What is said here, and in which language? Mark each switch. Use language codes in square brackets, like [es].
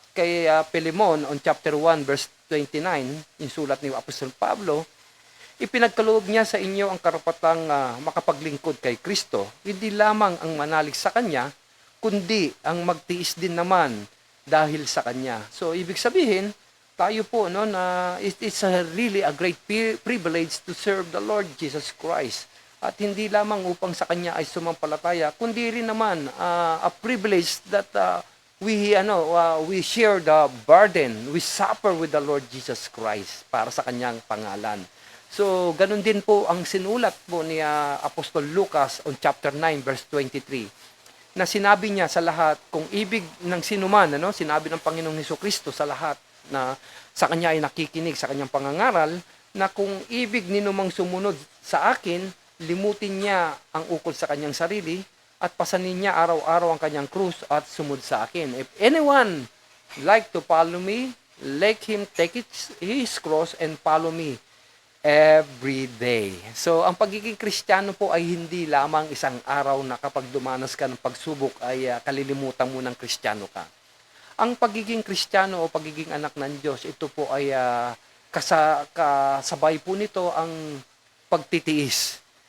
[tl] kay Philemon on chapter 1 verse 29, yung sulat ni Apostol Pablo, ipinagkaloob niya sa inyo ang karapatang makapaglingkod kay Kristo, hindi lamang ang manalig sa Kanya, kundi ang magtiis din naman dahil sa Kanya. So, ibig sabihin, tayo po, no, na [en] it's really a great privilege to serve the Lord Jesus Christ. [tl] At hindi lamang upang sa Kanya ay sumampalataya, kundi rin naman [en] a privilege that we share the burden, we suffer with the Lord Jesus Christ [tl] para sa Kanyang pangalan. So, ganun din po ang sinulat po ni Apostol Lucas on chapter 9 verse 23 na sinabi niya sa lahat kung ibig ng sinuman, sinabi ng Panginoong Hesukristo sa lahat na sa Kanya ay nakikinig sa Kanyang pangangaral na kung ibig ninumang sumunod sa akin, limutin niya ang ukol sa Kanyang sarili at pasanin niya araw-araw ang Kanyang krus at sumunod sa akin. [en] If anyone like to follow me, let him take his cross and follow me every day. [tl] So, ang pagiging Kristiyano po ay hindi lamang isang araw na kapag dumanas ka ng pagsubok ay kalilimutan mo ng Kristiyano ka. Ang pagiging Kristiyano o pagiging anak ng Diyos, ito po ay kasabay po nito ang pagtitiis.